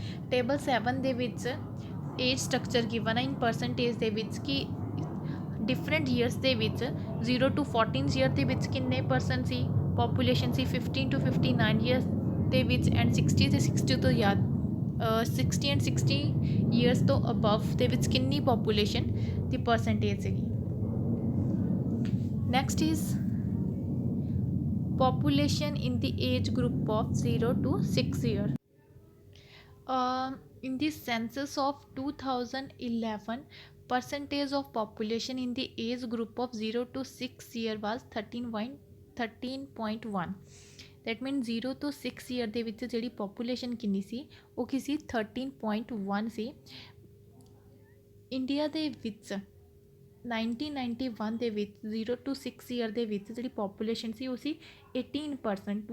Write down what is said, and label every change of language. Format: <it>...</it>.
<pa>Table 7 ਦੇ ਵਿੱਚ age structure given ਹੈ ਇਨ ਪਰਸੈਂਟੇਜ ਦੇ ਵਿੱਚ ਕਿ ਡਿਫਰੈਂਟ ਈਅਰਸ ਦੇ ਵਿੱਚ 0 to 14 ਈਅਰ ਦੇ ਵਿੱਚ ਕਿੰਨੇ person ਸੀ population ਸੀ, 15 to 59 years ਦੇ ਵਿੱਚ ਐਂਡ 60 ਅਤੇ 60 ਤੋਂ ਜ਼ਿਆਦਾ 60 ਐਂਡ 60 ਈਅਰਸ ਤੋਂ ਅਬਵ ਦੇ ਵਿੱਚ ਕਿੰਨੀ ਪੋਪੂਲੇਸ਼ਨ ਦੀ ਪਰਸੈਂਟੇਜ ਸੀਗੀ.</pa> <en>Next is population in the age group of 0 to 6 year. In the census of 2011 percentage of population in the age group of 0 to 6 year was 13.1. that means 0 to 6 year</en> <pa>ਦੇ ਵਿੱਚ ਜਿਹੜੀ population ਕਿੰਨੀ ਸੀ ਉਹ ਕੀ ਸੀ 13.1 ਸੀ. India ਦੇ ਵਿੱਚ 1991 ਦੇ ਵਿੱਚ 0 to 6 year ਦੇ ਵਿੱਚ ਜਿਹੜੀ ਪੋਪੂਲੇਸ਼ਨ ਸੀ ਉਹ ਸੀ 18%.</pa>